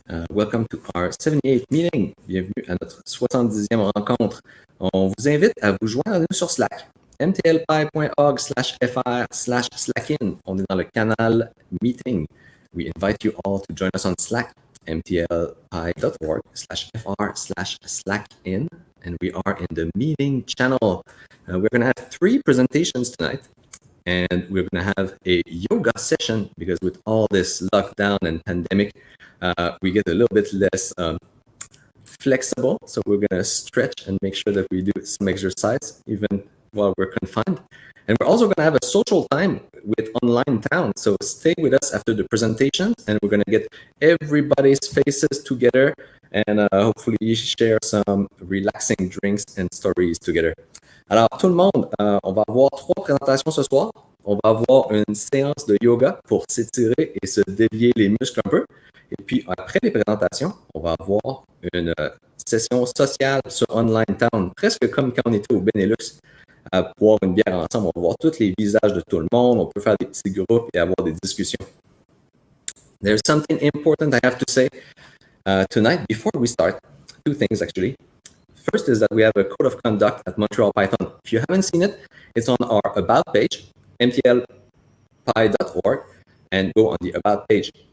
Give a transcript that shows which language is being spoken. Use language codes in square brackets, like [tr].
[en] Welcome to our 78th meeting. [fr] Bienvenue à notre 70e rencontre. On vous invite à vous joindre à nous sur Slack. mtlpi.org/fr/slackin. On est dans le canal Meeting. [en] We invite you all to join us on Slack. mtlpi.org/fr/slackin. And we are in the meeting channel. We're going to have 3 presentations tonight. And we're going to have a yoga session because with all this lockdown and pandemic, we get a little bit less flexible. So we're going to stretch and make sure that we do some exercise even while we're confined. And we're also going to have a social time with Online Town. So stay with us after the presentations and we're going to get everybody's faces together and hopefully share some relaxing drinks and stories together. [fr] Alors, tout le monde, on va avoir 3 présentations ce soir. On va avoir une séance de yoga pour s'étirer et se délier les muscles un peu. Et puis, après les présentations, on va avoir une session sociale sur Online Town, presque comme quand on était au Benelux, à boire une bière ensemble. On va voir tous les visages de tout le monde. On peut faire des petits groupes et avoir des discussions. [en] There's something important I have to say tonight before we start. 2 things, actually. First is that we have a code of conduct at Montreal-Python. If you haven't seen it, it's on our About page, mtlpi.org, and go on the About page.